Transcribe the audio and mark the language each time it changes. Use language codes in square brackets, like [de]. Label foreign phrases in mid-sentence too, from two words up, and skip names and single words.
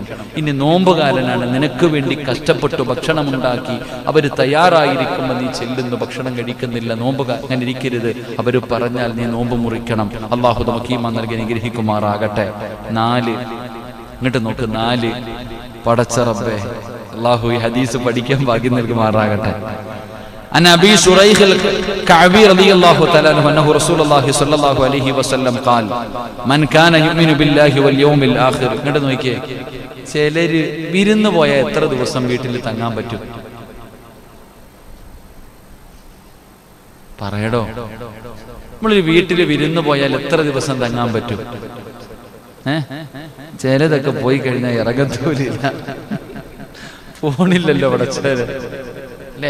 [ml] ഇനി നോമ്പുകാരനാണ്, നിനക്ക് വേണ്ടി കഷ്ടപ്പെട്ടു ഭക്ഷണം ഉണ്ടാക്കി അവര് തയ്യാറായിരിക്കുമ്പോൾ നീ ചെല്ലുന്നു, ഭക്ഷണം കഴിക്കുന്നില്ല, നോമ്പുകാരൻ ഇരിക്കരുത്. അവര് പറഞ്ഞാൽ നീ നോമ്പ് മുറിക്കണം. അള്ളാഹു നമുക്ക് ഈമാൻ നൽകി അനുഗ്രഹിക്കുമാറാകട്ടെ. 4 ഇങ്ങോട്ട് നോക്ക്, 4 പടച്ച റബ്ബേ, അള്ളാഹു ഈ ഹദീസ് പഠിക്കാൻ ഭാഗ്യം നൽകുമാറാകട്ടെ. [ar] عن أبي شريح الكعبي رضي الله تعالى عنه أنه رسول الله صلى الله عليه وسلم قال من كان يؤمن بالله واليوم الآخر. [ml] ഇങ്ങോട്ട് നോക്കിയേ, ചിലര് വിരുന്ന് പോയാൽ എത്ര ദിവസം വീട്ടിൽ തങ്ങാൻ പറ്റും? പറയടോ, നമ്മളൊരു വീട്ടിൽ വിരുന്ന് പോയാൽ എത്ര ദിവസം തങ്ങാൻ പറ്റും? ചിലതൊക്കെ പോയി കഴിഞ്ഞാൽ ഇറങ്ങത്തൂലില്ല, പോണില്ലല്ലോ അവിടെ ചില, അല്ലേ?